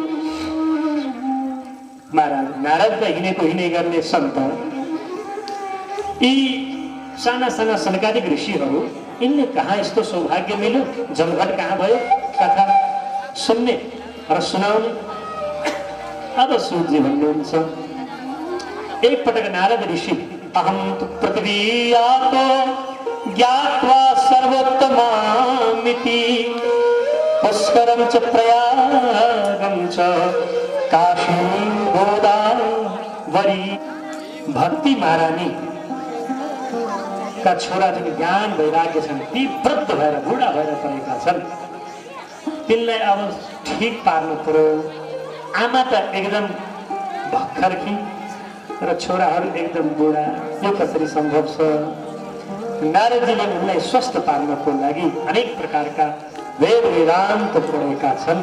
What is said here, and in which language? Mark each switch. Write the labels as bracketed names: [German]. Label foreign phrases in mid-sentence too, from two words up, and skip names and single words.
[Nepali] महाराज नारद त हिँडेको हिँडै गर्ने सन्त यी साना साना सनकादिक ऋषिहरू इनले कहाँ यस्तो सौभाग्य मिल्यो जमघट कहाँ भयो कथा सुन्ने र सुनाउने अब सूर्य भन्नुहुन्छ एक पटक नारद ऋषि [Sanskrit] अहम तु पृथ्वीयातो ज्ञात्वा सर्वोत्तमामिति पुष्करं च प्रयागं च काशीं गोदावरी [Nepali] भक्ति महारानी का छोरा जुन ज्ञान वैराग्य छन् ती वृद्ध भएर बुढा भएर परेका छन् तिनलाई अब ठीक पार्नु पर्यो आमा त एकदम भर्खर कि र छोराहरू एकदम बुढा यो कसरी सम्भव छ नारदजीले उनलाई स्वस्थ पार्नको लागि अनेक प्रकारका वेद वेदान्त पढेका छन्